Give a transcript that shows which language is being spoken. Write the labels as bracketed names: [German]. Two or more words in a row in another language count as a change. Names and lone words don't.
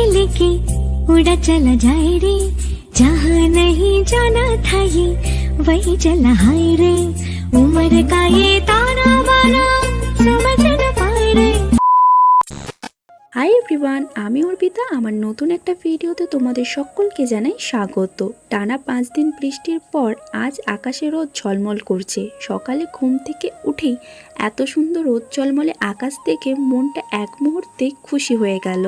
[Hindi] लेके उड़ा चला जाए रे, जहाँ नहीं जाना था ये वही चला हाय रे, उम्र का ये ताना बाना समझ न पाए रे। [English] hi everyone, [Bangla] আমি অর্পিতা। আমার নতুন একটা ভিডিওতে তোমাদের সকলকে জানাই স্বাগত। টানা 5 দিন বৃষ্টির পর আজ আকাশে রোদ ঝলমল করছে। সকালে ঘুম থেকে উঠেই এত সুন্দর রোদ ঝলমলে আকাশ দেখে মনটা এক মুহূর্তে খুশি হয়ে গেল।